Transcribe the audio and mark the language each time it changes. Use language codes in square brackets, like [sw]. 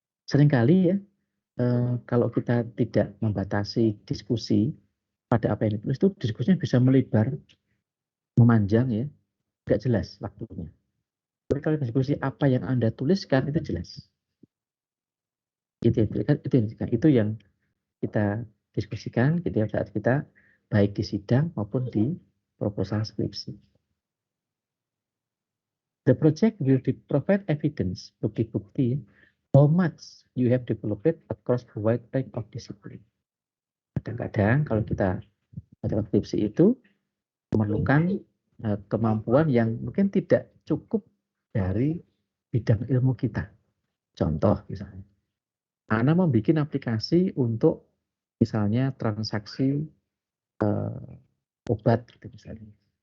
[id] Seringkali ya, kalau kita tidak membatasi diskusi pada apa yang ditulis itu diskusinya bisa melebar, memanjang ya, nggak jelas waktunya. Tapi kalau diskusi apa yang Anda tuliskan itu jelas. Itu yang kita diskusikan gitu ya saat kita baik di sidang maupun di proposal skripsi. [en] The project will provide evidence, [id] bukti-bukti [en] how much you have developed across a wide range of discipline. [id] Kadang-kadang kalau kita pada skripsi itu memerlukan kemampuan yang mungkin tidak cukup dari bidang ilmu kita. Contoh misalnya, Anda membuat aplikasi untuk misalnya transaksi obat gitu misalnya.